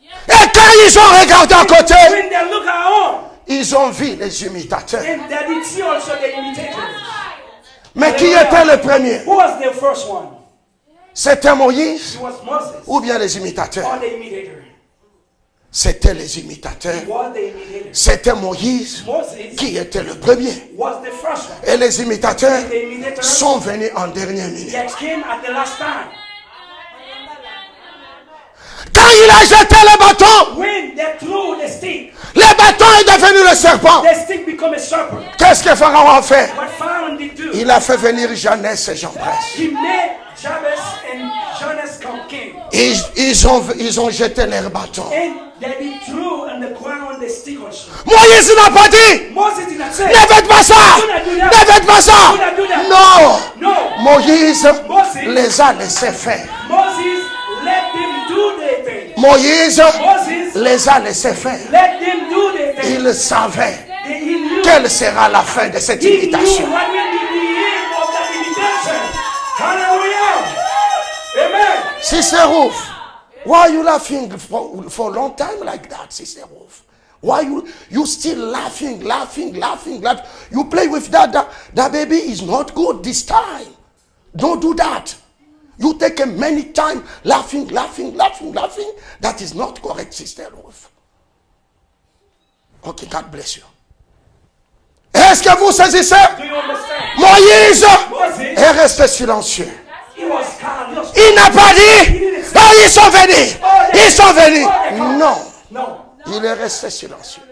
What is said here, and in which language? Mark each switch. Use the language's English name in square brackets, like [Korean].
[French] Et quand ils ont regardé à côté, [English] When they look around, [French] ils ont vu les imitateurs. [English] and they did see also the imitators. [French] Mais qui était le premier? [English] Who was the first one? [French] C'était Moïse [English] It was Moses [French] ou bien les imitateurs? [English] or the imitator? [French] C'était les imitateurs. [English] It was the imitator. [French] C'était Moïse [English] Moses [French] qui était le premier. [English] was the first one. [French] Et les imitateurs [English] The imitators, [French] sont venus en dernière minute. [English] they came at the last time. [French] Quand il a jeté le bâton, [English] When they threw the stick, [French] le bâton est devenu le serpent. [English] the stick became a serpent. [French] Qu'est-ce que Pharaon a fait? [English] What Pharaoh did do? [French] Il a fait venir Jeannès et Jean-Bresse. [English] He made Jabez and Jonas come king. [French] Ils ont jeté leur bâton. [English] And they threw on the ground the stick also. [French] Moïse n'a pas dit, [English] Moses did not say, [French] ne faites pas ça, ne faites pas ça. Non, [English] no. [French] Moïse les a laissés faire. [English] Moses let them do their thing. [French] Moïse [English] Moses [French] les a laissés faire. [English] let them do their thing. [French] Il savait [English] He knew, [French] quelle sera la fin de cette [English] he knew [French] imitation. [English] what will be the end of that imitation. Hallelujah. Amen. Sister Ruth, why are you laughing for a long time like that, Sister Ruth? Why you still laughing? You play with that baby is not good this time. Don't do that. You take a many time laughing. That is not correct, Sister Ruth. Okay, God bless you. [French] Est-ce que vous saisissez? [English] Do you understand? [French] Moïse [English] Moses, [French] est resté silencieux. [English] he was calm. He was [French] Il n'a pas dit, oh, ils sont venus. Non, [English] no. [French] il est resté silencieux.